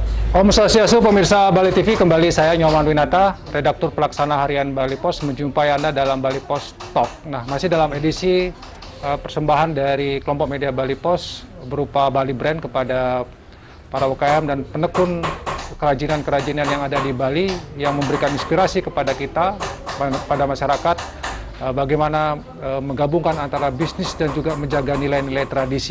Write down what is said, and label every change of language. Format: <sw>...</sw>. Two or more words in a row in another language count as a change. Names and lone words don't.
<ban>Om Swastiastu,</ban> <id>pemirsa Bali TV, kembali saya Nyoman Winata, redaktur pelaksana harian Bali Pos, menjumpai Anda dalam Bali Pos Talk. Nah, masih dalam edisi persembahan dari kelompok media Bali Pos berupa Bali Brand kepada para UKM dan penekun kerajinan-kerajinan yang ada di Bali yang memberikan inspirasi kepada kita, pada masyarakat, bagaimana menggabungkan antara bisnis dan juga menjaga nilai-nilai tradisi.</id>